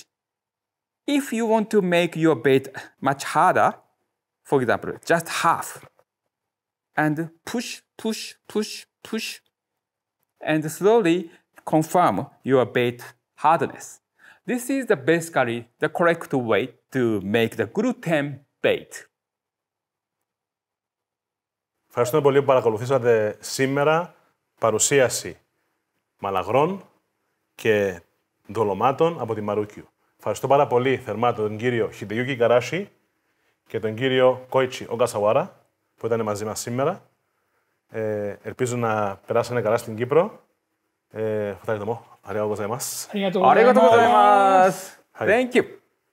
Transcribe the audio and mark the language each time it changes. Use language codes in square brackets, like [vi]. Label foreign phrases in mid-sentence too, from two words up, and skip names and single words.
[en] If you want to make your bait much harder, for example, just half, and push, push, push, push, and slowly confirm your bait hardness. This is basically the correct way to make the gluten bait. [el] Ευχαριστούμε πολύ που παρακολουθήσατε σήμερα παρουσίαση μαλαγρών και δολωμάτων από τη MARUKYU. Ευχαριστώ πάρα πολύ θερμά τον κύριο Hideyuki Igarashi και τον κύριο Koichi Ogasawara που ήταν μαζί μας σήμερα. Ελπίζω να περάσανε καλά στην Κύπρο. Ευχαριστώ. [ja] ありがとうございます. ありがとうございます. [en] Thank you.